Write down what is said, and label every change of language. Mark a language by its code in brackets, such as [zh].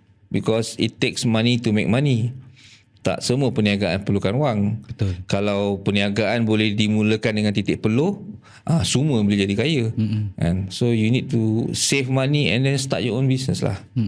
[en] Because it takes money to make money. [ms] Tak semua perniagaan perlukan wang. Betul. Kalau perniagaan boleh dimulakan dengan titik peluh, semua boleh jadi kaya. [en] And so you need to save money and then start your own business lah.